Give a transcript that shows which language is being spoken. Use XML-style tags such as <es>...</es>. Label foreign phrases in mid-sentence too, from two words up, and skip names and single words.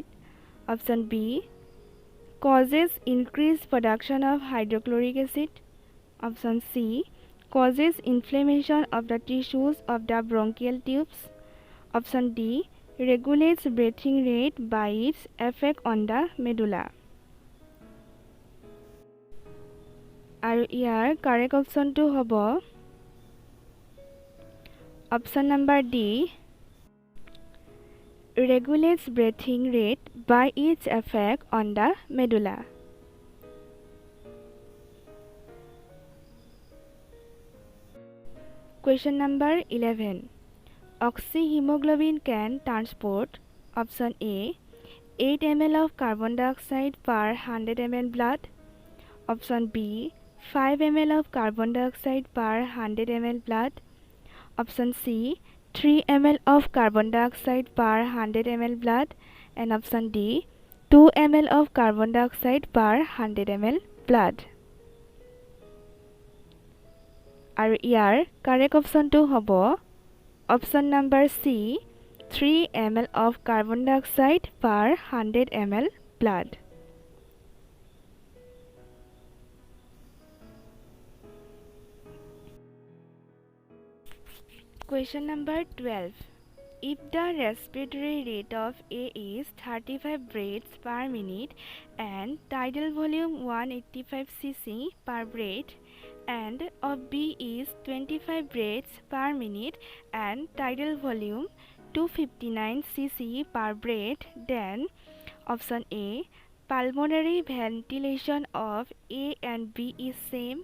<en>Option B causes increased production of hydrochloric acid. Option C causes inflammation of the tissues of the bronchial tubes. Option D regulates breathing rate by its effect on the medulla.</en> <as>আৰু ইয়াৰ কাৰেক্ট অপশ্যনটো হ'ব অপশ্যন নম্বৰ</as> <en>D regulates breathing rate by its effect on the medulla. Question number 11. Oxyhaemoglobin can transport option A 8 ml of carbon dioxide per 100 ml blood. Option B 5 ml of carbon dioxide per 100 ml blood. Option C 3 ml of carbon dioxide per 100 ml blood and option D 2 ml of carbon dioxide per 100 ml blood.</en> <as>আৰু ইয়াৰ কাৰেক্ট অপশ্যনটো হ'ব অপশ্যন নম্বৰ</as> <en>C 3 ml of carbon dioxide per 100 ml blood. Question number 12. If the respiratory rate of A is 35 breaths per minute and tidal volume 185 cc per breath, and of B is 25 breaths per minute and tidal volume 259 cc per breath, then option A, pulmonary ventilation of A and B is same.</en>